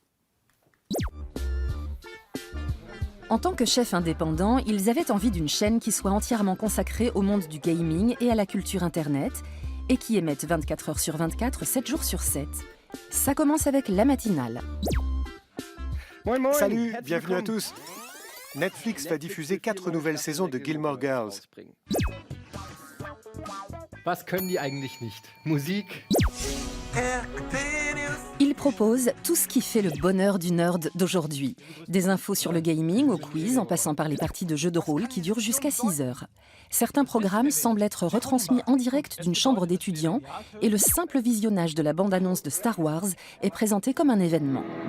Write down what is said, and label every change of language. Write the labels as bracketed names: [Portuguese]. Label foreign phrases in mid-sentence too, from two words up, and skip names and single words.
[French] En tant que chef indépendant, ils avaient envie d'une chaîne qui soit entièrement consacrée au monde du gaming et à la culture Internet, et qui émette 24 heures sur 24, 7 jours sur 7. Ça commence avec la matinale. Salut, bienvenue à tous. Netflix va diffuser 4 nouvelles saisons de Gilmore Girls. [German] Was können die eigentlich nicht? Musik? [French] Il propose tout ce qui fait le bonheur du nerd d'aujourd'hui. Des infos sur le gaming, au quiz, en passant par les parties de jeux de rôle qui durent jusqu'à 6 heures. Certains programmes semblent être retransmis en direct d'une chambre d'étudiants et le simple visionnage de la bande-annonce de Star Wars est présenté comme un événement.